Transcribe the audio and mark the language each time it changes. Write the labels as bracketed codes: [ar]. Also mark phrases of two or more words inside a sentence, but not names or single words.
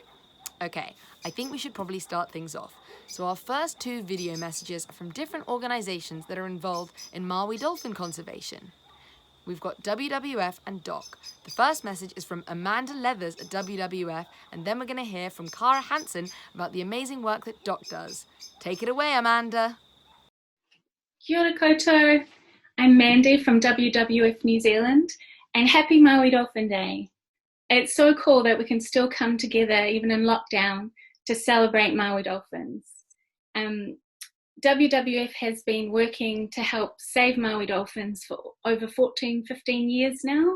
[en] Okay, I think we should probably start things off. So our first 2 video messages are from different organisations that are involved in Maui dolphin conservation. We've got WWF and DOC. The first message is from Amanda Leathers at WWF, and then we're going to hear from Cara Hansen about the amazing work that DOC does. Take it away, Amanda. [mi] Kia ora koutou. [en] I'm Mandy from WWF New Zealand, and happy Māui Dolphin Day. It's so cool that we can still come together, even in lockdown, to celebrate Māui dolphins. WWF has been working to help save Māui dolphins for over 14, 15 years now.